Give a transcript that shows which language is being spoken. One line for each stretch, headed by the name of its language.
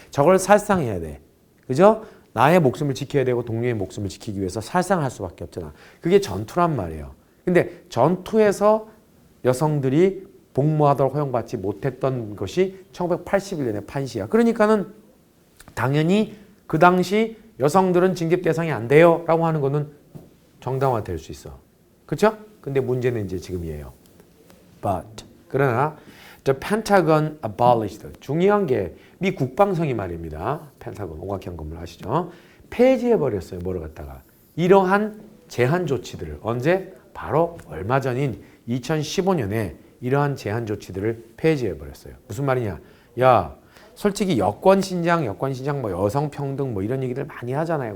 Korean: 적을 살상해야 돼. 그죠? 나의 목숨을 지켜야 되고 동료의 목숨을 지키기 위해서 살상할 수밖에 없잖아. 그게 전투란 말이에요. 근데 전투에서 여성들이 복무하도록 허용받지 못했던 것이 1981년의 판시야. 그러니까는 당연히 그 당시 여성들은 징집 대상이 안 돼요 라고 하는 거는 정당화될 수 있어. 그렇죠? 근데 문제는 이제 지금이에요.
English: But
Korean: 그러나
English: the Pentagon abolished.
Korean: 중요한 게 미 국방성이 말입니다. 펜타곤 오각형 건물 아시죠? 폐지해버렸어요. 뭐를 갖다가. 이러한 제한 조치들을 언제? 바로 얼마 전인 2015년에 이러한 제한 조치들을 폐지해버렸어요. 무슨 말이냐? 야, 솔직히 여권 신장 뭐 여성 평등 뭐 이런 얘기들 많이 하잖아요.